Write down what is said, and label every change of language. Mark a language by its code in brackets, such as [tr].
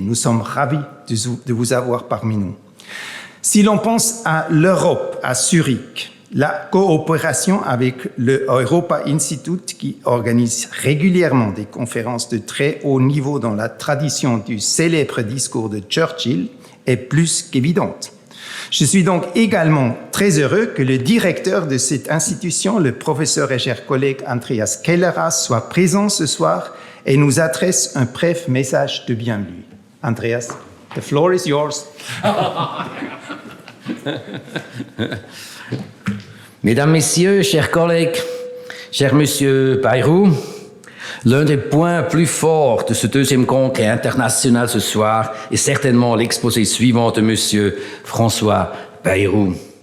[fr] Nous sommes ravis de vous avoir parmi nous. Si l'on pense à l'Europe, à Zurich, la coopération avec le Europa Institute, qui organise régulièrement des conférences de très haut niveau dans la tradition du célèbre discours de Churchill, est plus qu'évidente. Je suis donc également très heureux que le directeur de cette institution, le professeur et cher collègue Andreas Kelleras, soit présent ce soir et nous adresse un bref message de bienvenue. [en] Andreas, the floor is yours. [fr] Mesdames, Messieurs, chers collègues, cher Monsieur Bayrou, l'un des points plus forts de ce 2e congrès international ce soir est certainement l'exposé suivant de Monsieur François Bayrou.